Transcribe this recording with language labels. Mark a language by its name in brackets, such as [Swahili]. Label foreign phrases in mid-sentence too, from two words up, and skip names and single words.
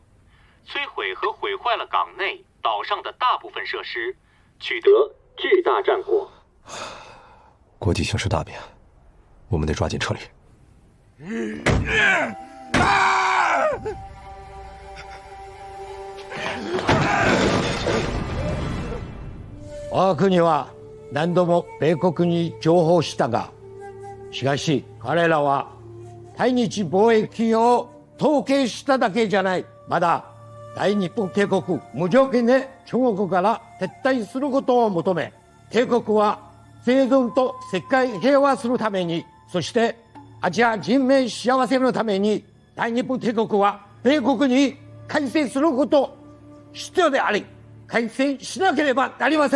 [Chinese] 摧毁和毁坏了港内、岛上的大部分设施，取得巨大战果。国际形势大变，我们得抓紧撤离。 [Japanese] 我が国は何度も米国に情報したが、しかし彼らは対日貿易金を統計しただけじゃない。まだ大日本帝国無条件で中国から撤退することを求め、帝国は生存と世界平和するために、そしてアジア人民幸せのために、大日本帝国は米国に開戦すること必要であり、開戦しなければなりません。